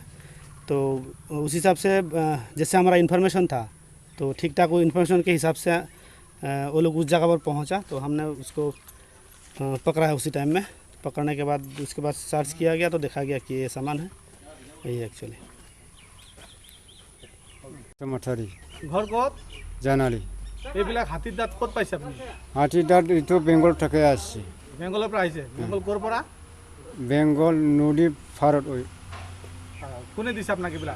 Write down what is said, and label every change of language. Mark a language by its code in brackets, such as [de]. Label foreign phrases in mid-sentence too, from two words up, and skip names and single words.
[hi] तो उस हिसाब से जैसे हमारा इन्फॉर्मेशन था तो ठीक ठाक वो इन्फॉर्मेशन के हिसाब से वो लोग उस जगह पर पहुंचा, तो हमने उसको पकड़ा है उसी टाइम में। पकड़ने के बाद उसके बाद सर्च किया गया तो देखा गया कि ये सामान है, यही एक्चुअली। [as] মথাৰী ঘৰ ক'ত? জানালি। এইবিলাক হাতীৰ দাঁত ক'ত পাইছে আপুনি? হাতী দাঁত এইটো বেংগল থাকে আসছে। বেংগলৰ পৰা আহিছে? বেংগল ক'ৰ পৰা? বেংগল নদী পাৰত কোনে দিছে আপোনাক এইবিলাক?